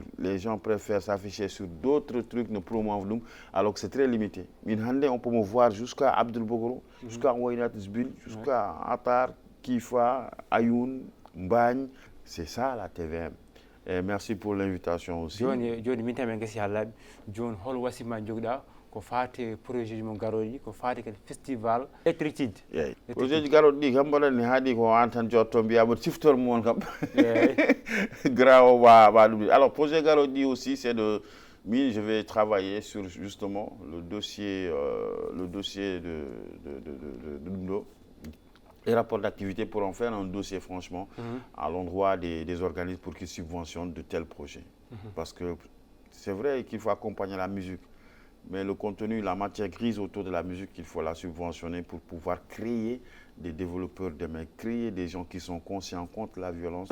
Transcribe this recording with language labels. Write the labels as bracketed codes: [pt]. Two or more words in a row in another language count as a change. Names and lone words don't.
[fr] Les gens préfèrent s'afficher sur d'autres trucs, ne promouvent, alors que c'est très limité. On peut me voir jusqu'à Abdul Bogoro, jusqu'à Wainat Zbil, jusqu'à Atar, Kifa, Ayoun, Mbagne. C'est ça la TVM. Et merci pour l'invitation aussi. [ff] Joni min tamen gasi halaɓe joni hol wasima jogɗa ko fate projet mo garoɗi ko fate kadi [fr] festival électricide. [ff] Projet ji garoɗi ɗi kam mbaɗani haadi ko an tan jotto mbiyama siftor mon kam grawo wa ɗum. [fr] Alors projet [ff] garoɗi ɗi [fr] aussi c'est de je vais travailler sur justement le dossier de Dundo. Les rapports d'activité pour en faire un dossier franchement à l'endroit des organismes pour qu'ils subventionnent de tels projets. Parce que c'est vrai qu'il faut accompagner la musique, mais le contenu, la matière grise autour de la musique, il faut la subventionner pour pouvoir créer des développeurs demain, créer des gens qui sont conscients contre la violence.